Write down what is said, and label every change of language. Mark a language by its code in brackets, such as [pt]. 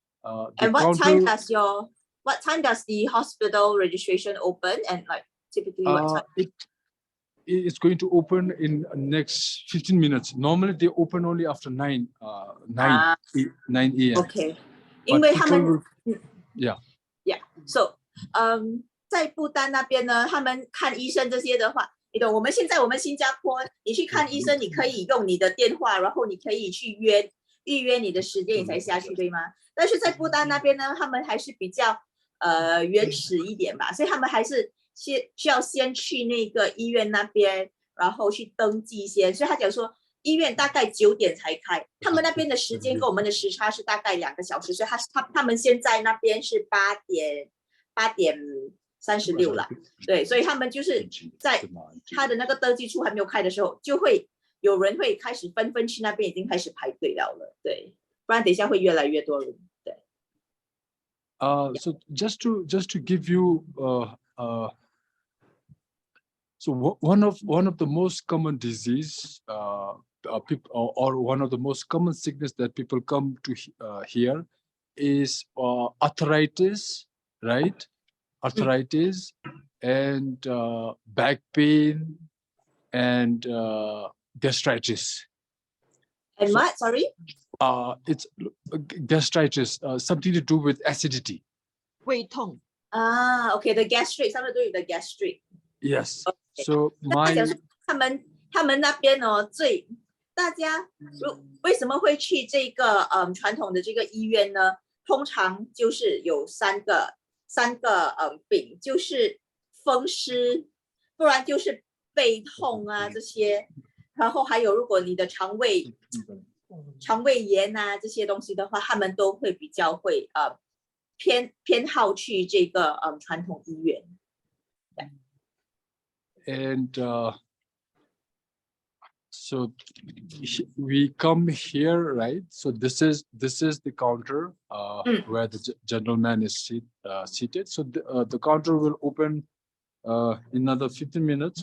[en] And what time does the hospital registration open? And like typically what time? It's going to open in next 15 minutes. Normally they open only after 9 a.m. Okay. [zh] 因为他们 [en] Yeah. So [zh] 在不丹那边呢，他们看医生这些的话，你懂？我们现在新加坡，你去看医生，你可以用你的电话，然后你可以去预约你的时间，你才下去，对吗？但是在不丹那边呢，他们还是比较原始一点吧，所以他们还是需要先去那个医院那边，然后去登记先。所以他讲说，医院大概9点才开，他们那边的时间跟我们的时差是大概2个小时，所以他们现在那边是8点36了，对，所以他们就是在他的那个登记处还没有开的时候，就会有人会开始纷纷去那边已经开始排队了，对，不然等一下会越来越多人，对。 [en] So just to give you so one of the most common disease people, or one of the most common sickness that people come to here is arthritis, right? Arthritis and back pain and gastritis. And what? Sorry? It's gastritis, something to do with acidity. [zh] 胃痛。 [en] Okay, the gastric, something to do with the gastric. Yes. Okay. So my [zh] 他们那边哦，大家为什么会去这个传统的这个医院呢？通常就是有三个病，就是风湿，不然就是背痛啊这些，然后还有如果你的肠胃炎啊这些东西的话，他们都会比较会偏好去这个传统医院。 [en] And so we come here, right? So this is the counter where the gentleman is seated. So the counter will open in another 15 minutes.